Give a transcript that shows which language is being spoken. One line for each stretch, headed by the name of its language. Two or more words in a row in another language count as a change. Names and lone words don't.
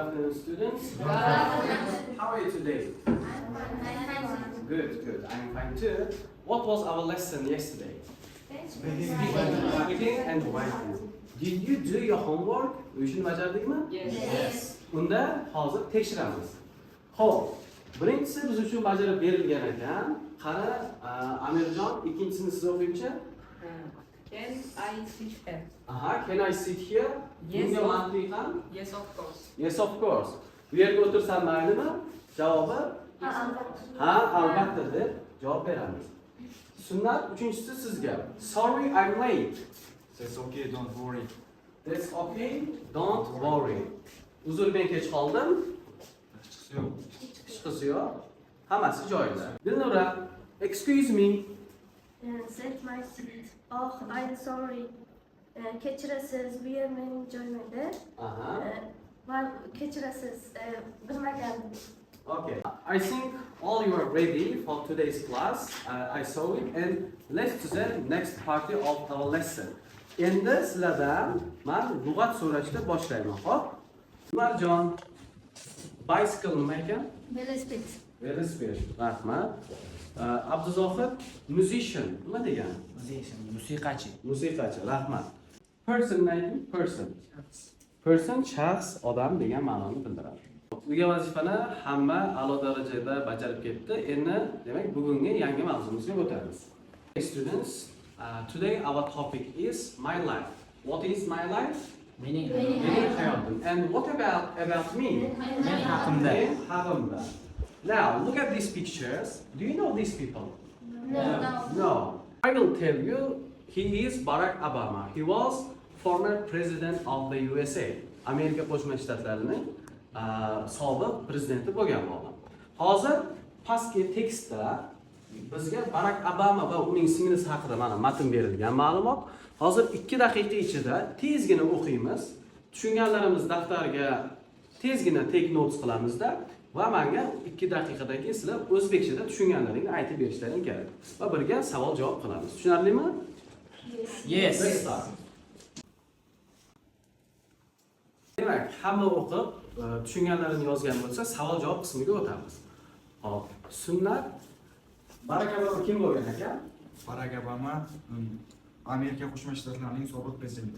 English: afternoon, students. Good afternoon. How are you today? Good, good. I'm fine too. What was our lesson yesterday? Speaking and writing. Did you do your homework?
Uzbek: Uyushni bajardingmi?
English: Yes.
Uzbek: Unda hozir tekshiramiz. Xo'p, birinchisi biz uchun bajarib berilgan ekan. Qara, Amirjon, ikkinchisini siz o'qingchi.
English: Can I sit here? Aha, can I sit here? Yes,
Uzbek: Bunga
English: of-
Uzbek: mantiqan
English: Yes, of course. yes of course.
Uzbek: Bu yerga o'tirsam maylimi? Javobi ha, albatta deb javob beramiz. Sunnat uchinchisi sizga.
English: Sorry I'm late. That's okay, don't worry. That's okay. Don't worry.
Uzbek: Uzr, men kech qoldim. Chiqisi yo'q. Hech qisi yo'q. Hammasi joyida. Dilnura,
English: excuse me. Set my seat. Oh, I'm sorry.
Uzbek: Kechirasiz, bu yer mening joyim edi. Aha. Kechirasiz, bilmagandim.
English: Okay. I think all you are ready for today's class. I saw it, and let's to the next part of our lesson.
Uzbek: Endi sizlardan men lug'at so'rashni boshlayman, xo'p? Umarjon, bicycle nima ekan? Velosiped. Velosiped. Rahmat. Abduzohid, musician nima degani? Musiqachi. Musiqachi. Rahmat. Person nima ekan? Person. Person shaxs, odam degan ma'noni bildiradi. Uyga vazifani hamma a'lo darajada bajarib ketdi. Endi demak bugungi yangi mavzumizga o'tamiz.
English: Students, today our topic is my life. What is my life?
Uzbek: Mening Mening hayotim.
English: And what about me?
Uzbek: men haqimda. Men haqimda.
English: Now, look at these pictures. Do you know these people? No. I will tell you, he is Barack Obama. He was former president of the USA.
Uzbek: Amerika Qo'shma Shtatlarining sobiq prezidenti bo'lgan odam. Hozir pastki tekstda bizga Barack Obama va uning singlisi haqida mana matn berilgan ma'lumot. Hozir 2 daqiqa ichida tezgina o'qiymiz. Tushunganlarimiz daftarga tezgina
English: take notes
Uzbek: qilamizda va menga 2 daqiqadan keyin sizlar o'zbekchada tushunganlaringni aytib berishlaring kerak. Va birga savol-javob qilamiz. Tushunarlimi?
English: Yes. Let's start.
Uzbek: Demak, hamma o'qib, tushunganlarini yozgan bo'lsa, savol-javob qismiga o'tamiz. Hop, sunnat Barack Obama kim bo'lgan ekan? Barack Obama Amerika Qo'shma Shtatlarining sobiq prezidenti.